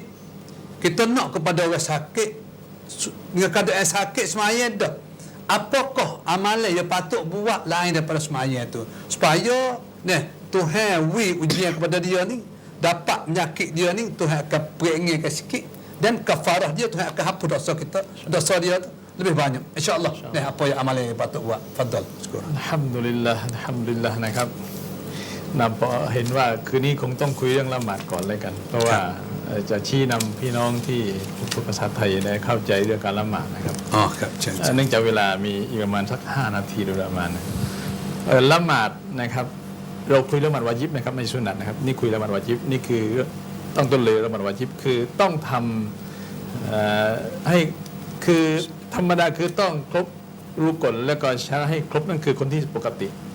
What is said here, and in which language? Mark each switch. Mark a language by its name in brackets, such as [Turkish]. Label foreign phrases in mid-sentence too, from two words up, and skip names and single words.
[Malay] Kita nak kepada orang sakit, dengan keadaan sakit semaya dah, apakah amalan yang patut buat lain daripada semaya tu, supaya Tuhan ujian kepada dia ni, dapat penyakit dia ni Tuhan akan peringatkan sikit, dan kafarah dia Tuhan akan hapus dosa kita, dosa dia tu lebih banyak, insya-Allah. Apa yang amalan yang patut buat? Fadal. [Thai] Alhamdulillah นะครับ nampak เห็นว่าคืนนี้คงต้องคุยเรื่องละหมาดก่อนเลยกัน เพราะว่าจะชี้นำพี่น้องที่พูดภาษาไทยได้เข้าใจเรื่องการละหมาดนะครับ ครับเชิญ เนื่องจากเวลามีอีกประมาณสัก5 นาทีโดยประมาณละหมาดนะครับเราคุยละหมาดวาญิบนะครับไม่ใช่สุนัตนะครับนี่คุยละหมาดวาญิบนี่คือต้องต้นเลยละหมาดวาญิบคือต้องทำให้คือธรรมดาคือต้องครบรู้กฎแล้วก็ใช้ให้ครบนั่นคือคนที่ปกติ